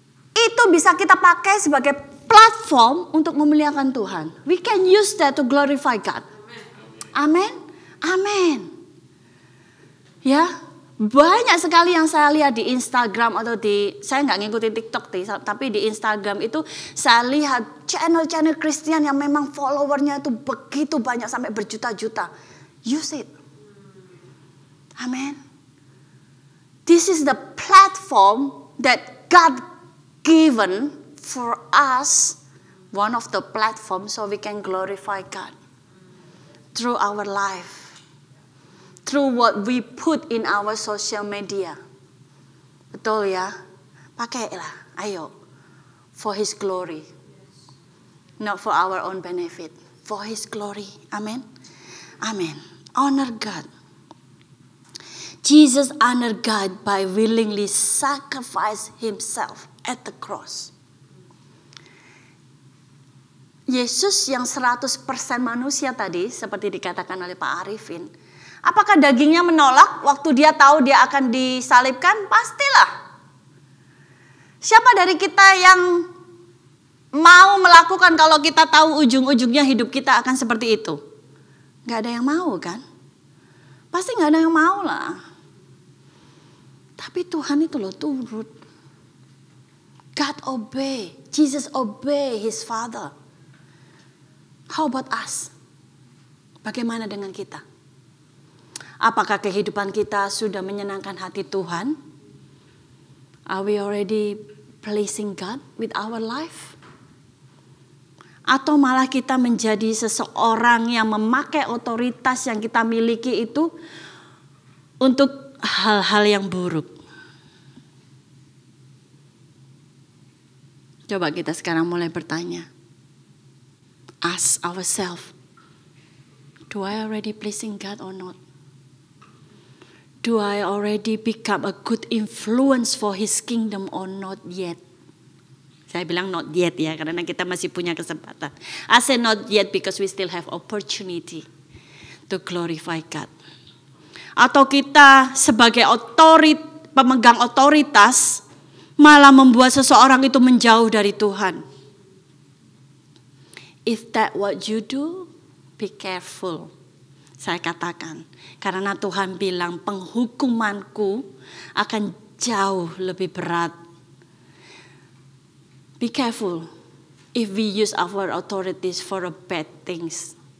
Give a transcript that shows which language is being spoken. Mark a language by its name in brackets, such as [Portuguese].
[Indonesian] Itu bisa kita pakai sebagai platform untuk memuliakan Tuhan. [English] We can use that to glorify God. Amen. Amin. Ya, [Indonesian] Banyak sekali yang saya lihat di Instagram atau saya nggak ngikutin TikTok tapi di Instagram itu saya lihat channel-channel Kristen yang memang followernya itu begitu banyak sampai berjuta-juta. [English] Use it. Amen. This is the platform that God given for us, one of the platforms so we can glorify God through our life. Through what we put in our social media. [Indonesian] Betul ya? Pakailah, ayo. [English] For His glory. Not for our own benefit. For His glory. Amen. Amen. Honor God. Jesus honored God by willingly sacrifice Himself at the cross. [Indonesian] Yesus yang 100% manusia tadi, seperti dikatakan oleh Pak Arifin, apakah dagingnya menolak waktu dia tahu dia akan disalibkan? Pastilah. Siapa dari kita yang mau melakukan kalau kita tahu ujung-ujungnya hidup kita akan seperti itu? Gak ada yang mau kan? Pasti gak ada yang mau lah. Tapi Tuhan itu loh turut. [English] God obey. Jesus obey His Father. How about us? [Indonesian] Bagaimana dengan kita? Apakah kehidupan kita sudah menyenangkan hati Tuhan? [English] Are we already pleasing God with our life? [Indonesian] Atau malah kita menjadi seseorang yang memakai otoritas yang kita miliki itu untuk hal-hal yang buruk? Coba kita sekarang mulai bertanya. [English] Ask ourselves, do I already pleasing God or not? Do I already become a good influence for His kingdom or not yet? [Indonesian] Saya bilang not yet ya, karena kita masih punya kesempatan. [English] I say not yet because we still have opportunity to glorify God. [Indonesian] Atau kita sebagai pemegang otoritas malah membuat seseorang itu menjauh dari Tuhan. [English] If that what you do, be careful. [Indonesian] Saya katakan, karena Tuhan bilang penghukumanku akan jauh lebih berat. [English] Be careful if we use our authorities for a bad things.